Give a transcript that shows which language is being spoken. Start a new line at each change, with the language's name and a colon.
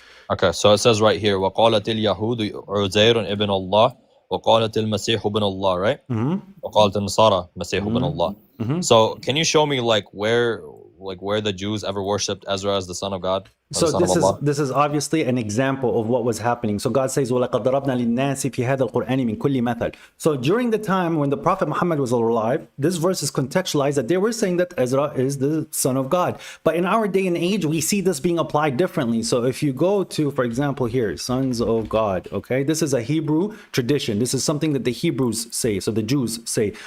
English: Okay, so it says right here,
Arabic: وَقَالَتِ الْيَهُودُ عُزَيْرٌ
English: ibn Allah,
Arabic: وَقَالَتِ الْمَسِيحُ
English: ibn Allah, right?
Arabic: وَقَالَتِ النَّصَارَى مَسِيحُ ibn Allah.
English: So can you show me where the Jews ever worshipped Ezra as the son of God? So this is obviously an example of what was happening. So God says,
Arabic: وَلَقَدْ ضَرَبْنَا لِلنَّاسِ فِي هَذَا الْقُرْآنِ مِنْ كُلِّ مَثَلٍ.
English: So during the time when the Prophet Muhammad was alive, this verse is contextualized that they were saying that Ezra is the son of God. But in our day and age, we see this being applied differently. So if you go to, for example, here, sons of God, okay? This is a Hebrew tradition. This is something that the Hebrews say, so the Jews say.